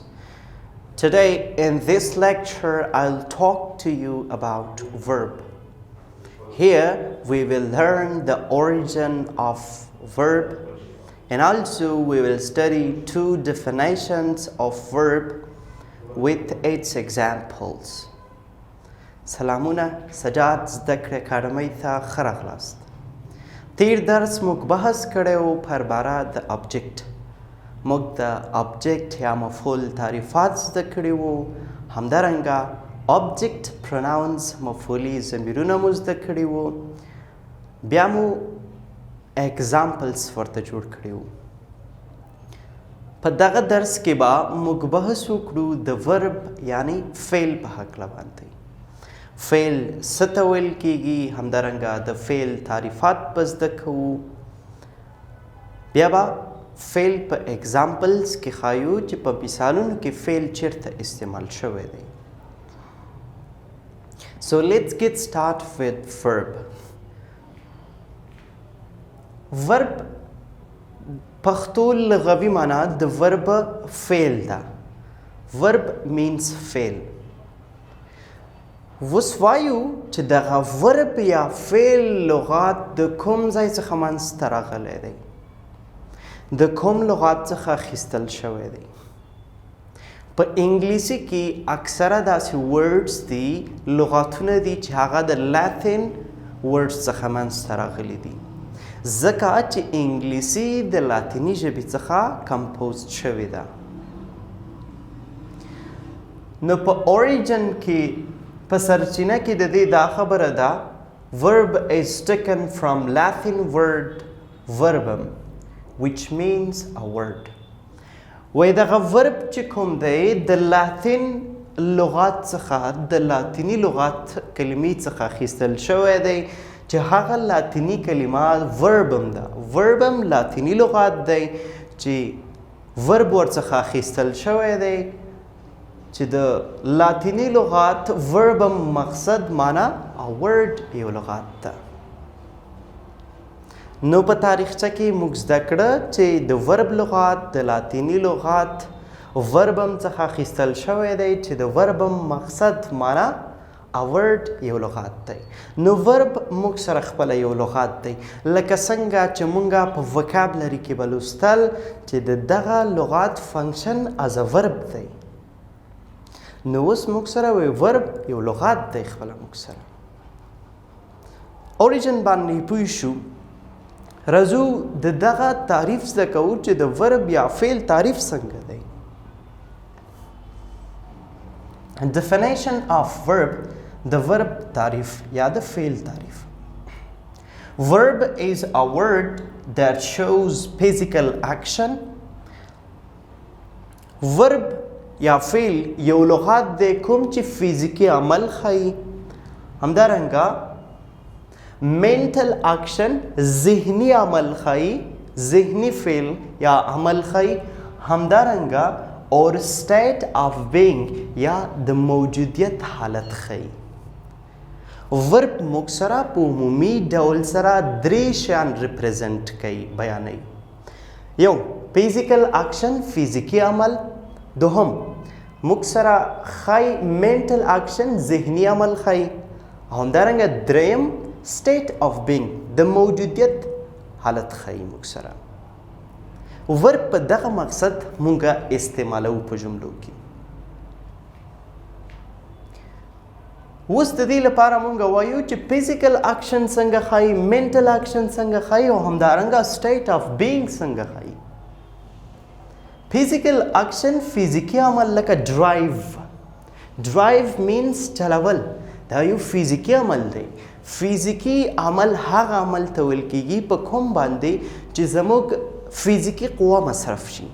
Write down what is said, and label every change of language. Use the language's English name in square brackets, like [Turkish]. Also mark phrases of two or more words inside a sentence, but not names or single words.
[English] Today in this lecture I'll talk to you about verb. Here we will learn the origin of verb and also we will study two definitions of verb with its examples. [Pashto] سلامونه سجاد زده کړې اکاډمۍ ته ښه راغلاست. تیر درس موږ بحث کړی و پر باره د object. موږ د object یا مفعول تعریفات زده کړي وو. همدارنګه [English] object pronouns [Pashto] مفعولي ضمیرونه مو زده کړي وو. بیا مو examples ورته جوړ کړي وو. په دغه درس کې به موږ بحث وکړو د verb یعنی فعل په هکله باندې. فعل څه ته ویل کیږي، همدارنګه د فعل تعریفات به زده کوو. بیا به فعل په examples کې ښایو چې په مثالونو کې فعل چیرته استعمال شوی دی. [English] So let's get started with verb. [Pashto] verb پښتو لغوي معنا د verb فعل ده. [English] verb means فعل. [Pashto] اوس وایو چې دغه verb یا فعل لغات د کوم ځای څخه منځته راغلی دی، د کوم لغات څخه اخیستل شوی دی. په انګلیسي کې اکثره داسې words دي، لغاتونه دي چې هغه د لاتین words څخه منځته راغلي دي، ځکه چې انګلیسي د لاتیني ژبې څخه کمپوز شوې ده. نو په origin کې په سرچینه کې د دې دا خبره ده [English] verb is taken from Latin word verbum which means a word. [Pashto] وای دغه verb چې کوم دی د لاتین لغات څخه د لاتینی لغات کلمې څخه اخیستل شوی دی چې هغه لاتینی کلمه verbum ده. verbum لاتینی لغات دی چې verb ورڅخه اخیستل شوی دی چې د لاتینی لغات verbum مقصد معنا [English] a word [Pashto] یو لغات ده. نو په تاریخچه کې موږ زده کړه چې د verb لغات د لاتینی لغات verbum څخه اخیستل شوی دی چې د verbum مقصد معنا [English] a word [Pashto] یو لغات دی. نو verb موږ سره خپله یو لغات دی، لکه څنګه چې موږ په vocabulary کې به لوستل چې د دغه لغات [English] function as a verb [Pashto] دی. نو اوس موږ سره وی verb یو لغات دی خپله موږ سره. origin باندې پوه شو. راځو د دغه تعریف زده کوو چې د verb یا فعل تعریف څنګه دی. [English] definition of verb [Pashto] د verb تعریف یا د فعل تعریف. [English] verb is a word that shows physical action. [Pashto] verb یا فعل یو لغات دی کوم چې فزیکی عمل ښیي. همدارنګه [English] mental action [Pashto] ذهنی عمل ښیي، ذهنی فعل یا عمل ښیي. همدارنګه [English] or state of being [Pashto] یا د موجودیت حالت ښیي. verb موږ سره په عمومي ډول سره درې شیان represent کوي، بیانوي. یو [English] physical action [Pashto] فزیکی عمل. دوهم موږ سره ښیي [English] mental action [Pashto] ذهنی عمل ښیي. همدارنګه دریم [English] state of being [Pashto] د موجودیت حالت ښیي موږ سره. verb په دغه مقصد مونږه استعمالو په جملو کې. اوس د دې لپاره مونږ وایو چې [English] physical action [Pashto] څنګه ښیي، [English] mental action [Pashto] څنګه ښیي او همدارنګه [English] state of being [Pashto] څنګه ښیي. [English] physical action [Pashto] فزیکی عمل لکه drive. [English] drive means [Pashto] چلول، دا یو فزیکی عمل دی. فزیکی عمل هغه عمل ته ویل کیږي په کوم باندې چې زموږ فزیکی قوه مصرف شي.